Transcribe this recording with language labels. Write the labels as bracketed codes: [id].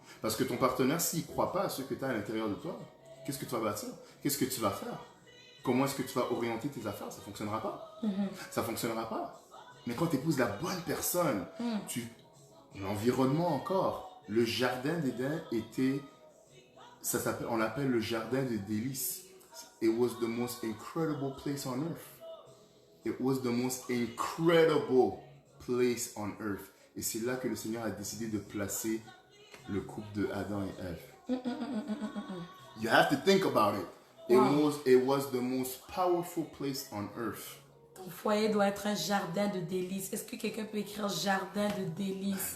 [fr] Parce que ton partenaire, s'il ne croit pas à ce que tu as à l'intérieur de toi, qu'est-ce que tu vas bâtir? Qu'est-ce que tu vas faire? Comment est-ce que tu vas orienter tes affaires? Ça ne fonctionnera pas. Ça ne fonctionnera pas. Mais quand tu épouses la bonne personne, l'environnement encore, le jardin d'Éden était, on l'appelle le jardin de délices. [en] It was the most incredible place on earth. It was the most incredible place on earth. [fr] Et c'est là que le Seigneur a décidé de placer le couple de Adam et Ève. [en] You have to think about it. It was the most powerful place on earth. [fr] Ton foyer doit être un jardin de délices. Est-ce que quelqu'un peut écrire jardin de délices?